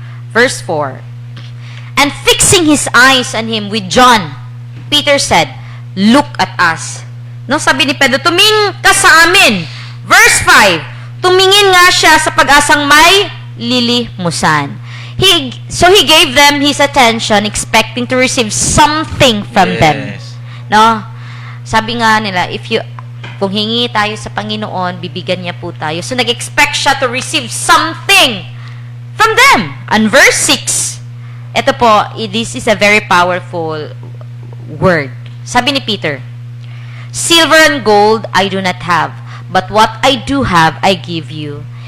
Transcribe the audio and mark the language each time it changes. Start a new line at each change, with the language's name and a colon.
English: Verse 4, and fixing his eyes on him with John, Peter said, look at us. No?
Filipino: Sabi ni Pedro, tumingin ka sa amin. Verse 5, tumingin nga siya sa pag-asang may lilimusan.
English: So he gave them his attention, expecting to receive something from them. No?
Filipino: Sabi nga nila, kung hingi tayo sa Panginoon, bibigyan niya po tayo. So nag-expect siya
English: to receive something from them. And verse 6, ito po, this is a very powerful word.
Filipino: Sabi ni Peter,
English: silver and gold I do not have, but what I do have I give you.